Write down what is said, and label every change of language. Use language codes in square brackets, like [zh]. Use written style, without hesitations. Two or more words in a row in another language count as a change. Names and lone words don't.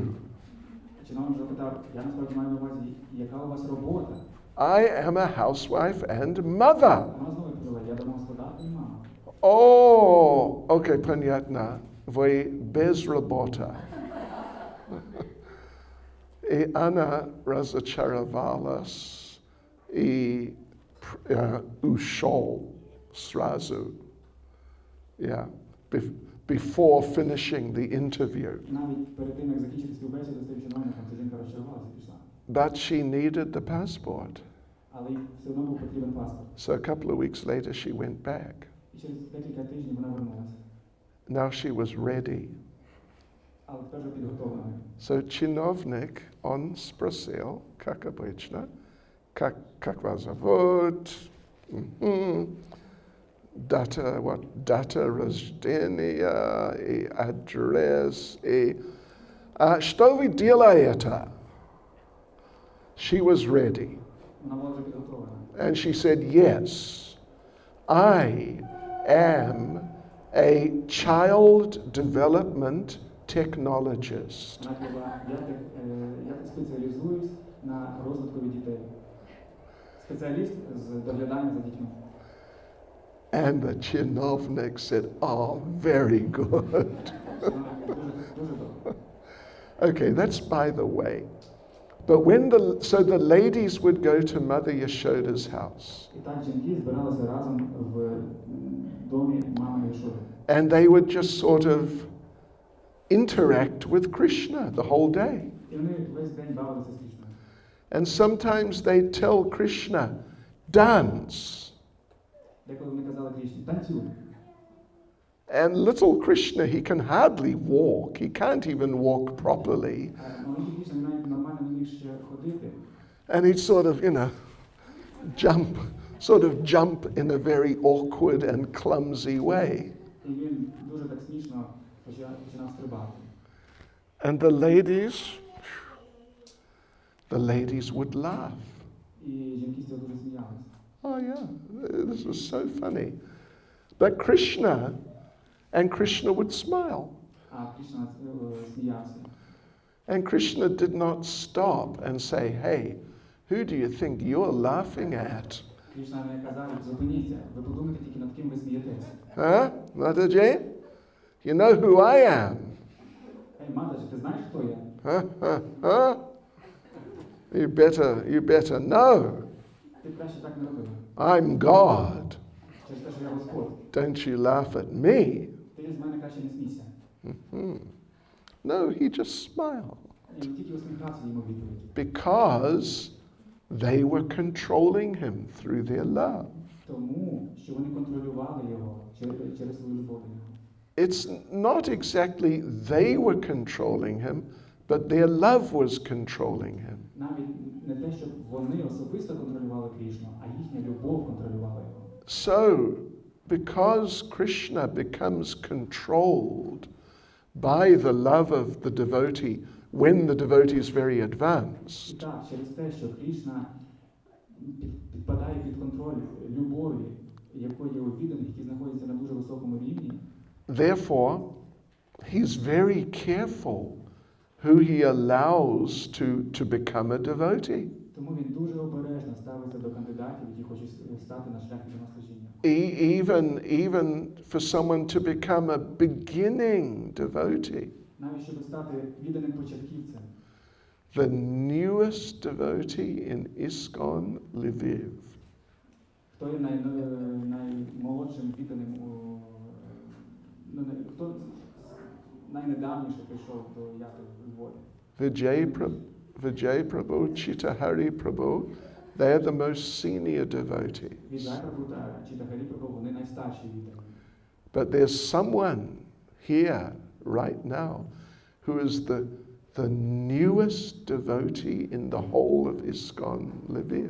[uk] Чиновник запитав, я насправді маю на увазі, яка у вас робота? [en] I am a housewife and mother. [uk] Вона знову відповіла, я домогосподарка і мама. [ru] О, окей, понятно. Вы без работы. И она разочаровалась и ушел сразу. [en] Yeah, before finishing the interview. [uk] Навіть перед тим, як закінчити співбесіду з тим чиновником, ця жінка розчарувалася і пішла. [en] But she needed the passport. [uk] Але їй все одно був потрібен паспорт. [en] So a couple of weeks later she went back. [uk] І через декілька тижнів вона вернулася. [en] Now she was ready. [uk] Але тепер вже підготовлена. [ru] So чиновник, он спросил, как обычно, как вас зовут? Дата рождения и адрес. И что вы делаете? [en] She was ready. [uk] Вона була вже підготовлена. [en] And she said, yes, I am a child development technologist. [uk] Вона сказала, я спеціалізуюсь на розвитку дітей. Спеціаліст з доглядання за дітьми. [en] And the chinovnik said, oh, very good. [uk] Дуже добре. [en] Okay, that's by the way. But so the ladies would go to Mother Yashoda's house. [uk] І так жінки збиралися разом в домі мами Йшуди. [en] And they would just sort of interact with Krishna the whole day. [uk] І вони весь день бавилися з Кришною. [en] And sometimes they'd tell Krishna, dance. [uk] Деколи вони казали Кришні, танцюй. [en] And little Krishna, he can hardly walk. He can't even walk properly. [uk] Маленький Кришна навіть нормально не міг ще ходити. [en] And he'd sort of, jump in a very awkward and clumsy way. [uk] І він дуже так смішно починав стрибати. [en] And the ladies would laugh. [uk] І жінки з цього дуже сміялися. [en] Oh yeah, this was so funny. But Krishna would smile. [uk] А Кришна сміявся. [en] And Krishna did not stop and say, hey, who do you think you're laughing at? [uk] Кришна не казав, зупиніться, ви подумайте тільки над ким ви смієтеся. [en] Huh? Mataji? You know who I am? [uk] Ей, Матаджі, ти знаєш, хто я? [en] Huh? You better know. [uk] Ти краще так не роби. [en] I'm God. [uk] Через те, що я Господь. [en] Don't you laugh at me. [uk] Ти з мене краще не смійся. [en] No, he just smiled. [uk] І він тільки усміхався йому відповіді. [en] Because they were controlling him through their love. [uk] Тому, що вони контролювали його через свою любов до нього. [en] It's not exactly they were controlling him, but their love was controlling him. [uk] Навіть не те, щоб вони особисто контролювали Кришну, а їхня любов контролювала його. [en] So, because Krishna becomes controlled by the love of the devotee when the devotee is very [uk] І [en] advanced, [uk] так, через те, що Кришна підпадає під контроль любові, якої у відданих, які знаходяться на дуже високому рівні, [en] therefore, he's very careful who he allows to become a devotee. [uk] тому він дуже обережно ставиться до кандидатів, які хочуть стати на шлях до служіння. [en] Even for someone to become a beginning devotee. [uk] Навіть щоб стати відданим початківцем. [en] The newest devotee in ISKCON Lviv. [uk] Хто є наймолодшим відданим, хто найнедавніше прийшов до яти в Львові? [en] Vijay Prabhu, Chitahari Prabhu, they are the most senior devotee. [uk] Віджай Прабhu та Читахарі Прабhu, вони найстарші віддані. [en] But there's someone here right now who is the newest devotee in the whole of ISKCON Lviv.